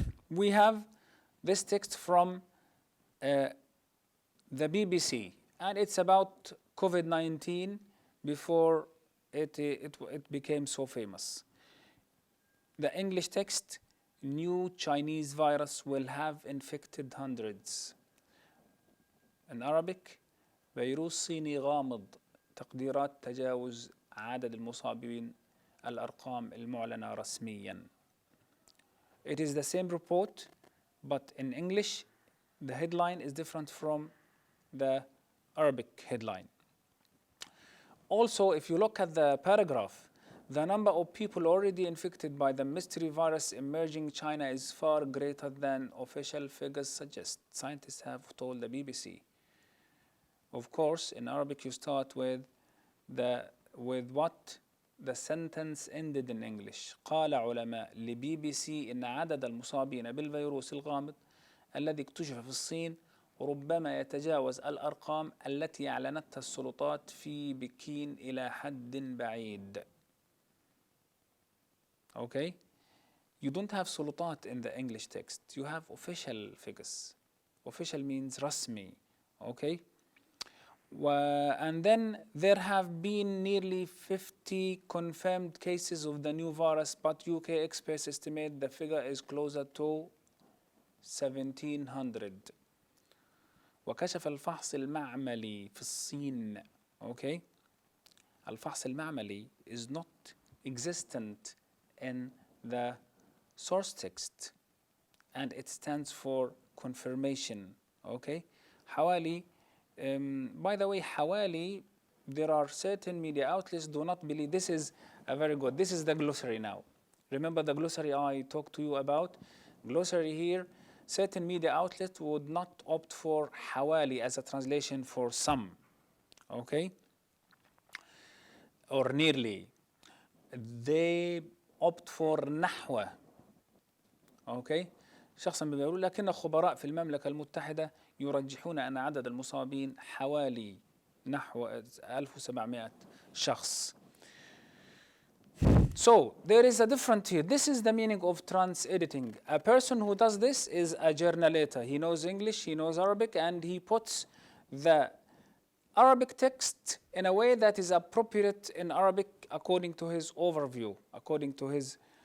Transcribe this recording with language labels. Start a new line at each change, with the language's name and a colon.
English: We have this text from the BBC, and it's about COVID-19 before it became so famous. The English text: new Chinese virus will have infected hundreds. In Arabic:
Arabic: فيروس صيني غامض، تقديرات تجاوز عدد المصابين، الأرقام المعلنة رسمياً.
English: It is the same report, but in English, the headline is different from the Arabic headline. Also, if you look at the paragraph, the number of people already infected by the mystery virus emerging in China is far greater than official figures suggest, scientists have told the BBC. Of course, in Arabic, you start with what the sentence ended in English.
Arabic: قال علماء لBBC إن عدد المصابين بالفيروس الغامض الذي اكتشف في الصين ربما يتجاوز الأرقام التي أعلنتها السلطات في بكين إلى حد بعيد.
English: Okay? You don't have سلطات in the English text. You have official figures. Official means رسمي. Okay? And then there have been nearly 50 confirmed cases of the new virus, but UK experts estimate the figure is closer to 1700.
Arabic: وكشف الفحص المعملي في الصين.
English: Okay?
Arabic: الفحص المعملي
English: is not existent in the source text, and it stands for confirmation. Okay? حوالي by the way, حوالي, there are certain media outlets do not believe. This is a very good. This is the glossary now. Remember the glossary I talked to you about? Glossary here. Certain media outlets would not opt for حوالي as a translation for some. Okay? Or nearly. They opt for نحو. Okay?
Arabic: شخصا بيقول لكن خبراء في المملكة المتحدة يرجحون أن عدد المصابين حوالي نحو 1700 شخص.
English: So there is a difference here. This is the meaning of trans-editing. A person who does this is a journalator. He knows English, he knows Arabic, and he puts the Arabic text in a way that is appropriate in Arabic according to his overview, according to his...